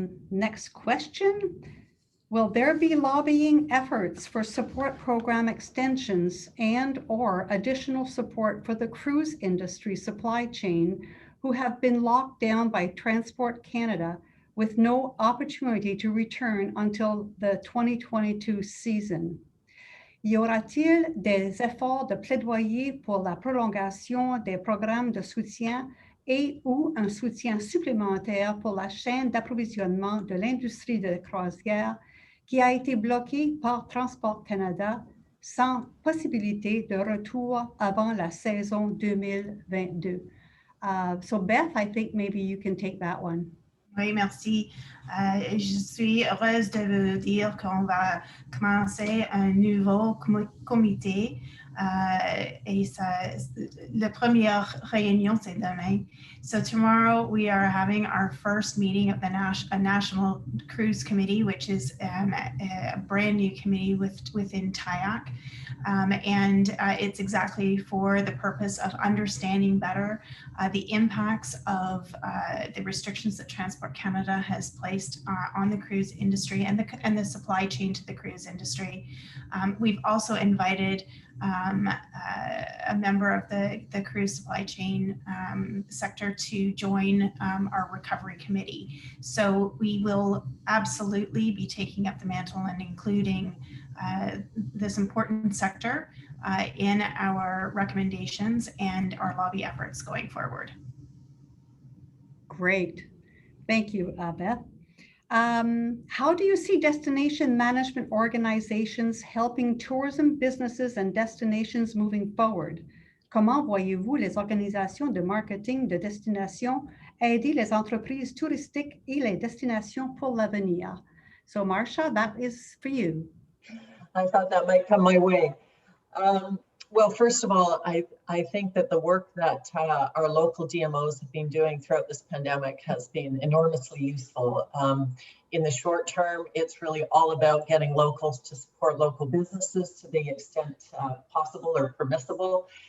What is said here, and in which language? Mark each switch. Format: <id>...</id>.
<en>Next question. Will there be lobbying efforts for support program extensions and/or additional support for the cruise industry supply chain who have been locked down by Transport Canada with no opportunity to return until the 2022 season?</en> <fr>Y aura-t-il des efforts de plaidoyer pour la prolongation des programmes de soutien et ou un soutien supplémentaire pour la chaîne d'approvisionnement de l'industrie de croisière qui a été bloquée par Transport Canada sans possibilité de retour avant la saison 2022?</fr> <en>So Beth, I think maybe you can take that one.</en> <fr>Oui, merci. Je suis heureuse de vous dire qu'on va commencer un nouveau comité et la première réunion, c'est demain.</fr> <en>So tomorrow we are having our first meeting of the National Cruise Committee, which is a brand new committee within TIAC. And it's exactly for the purpose of understanding better the impacts of the restrictions that Transport Canada has placed on the cruise industry and the supply chain to the cruise industry. We've also invited a member of the cruise supply chain sector to join our recovery committee. So we will absolutely be taking up the mantle and including this important sector in our recommendations and our lobby efforts going forward. Great. Thank you, Beth. How do you see destination management organizations helping tourism businesses and destinations moving forward?</en> <fr>Comment voyez-vous les organisations de marketing de destination aider les entreprises touristiques et les destinations pour l'avenir?</fr> <en>So Marcia, that is for you. I thought that might come my way. Well, first of all, I think that the work that our local DMOs have been doing throughout this pandemic has been enormously useful. In the short term, it's really all about getting locals to support local businesses to the extent possible or permissible.</en>